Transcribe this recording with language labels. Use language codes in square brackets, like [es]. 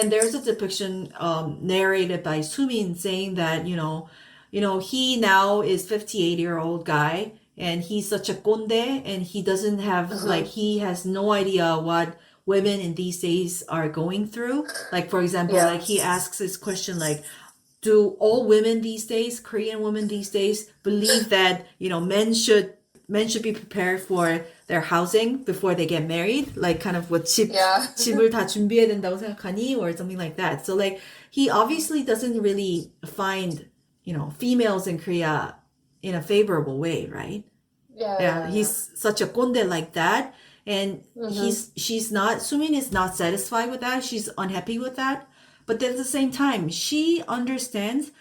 [en] and there's a depiction narrated by Sumin saying that, he now is 58-year-old guy and he's such a conde and he doesn't have, like, he has no idea what women in these days are going through. Like, for example, Yeah. like he asks this question, like, do all women these days, Korean women these days, believe that men should be prepared for their housing before they get married? Like kind of what Yeah. [ko] 집을 다 준비해야 된다고 생각하니, [en] or something like that. So like he obviously doesn't really find females in Korea in a favorable way, right? Yeah. Yeah, Yeah. he's such a conde like that, and she's not. Sumin is not satisfied with that. She's unhappy with that. But at the same time, she understands.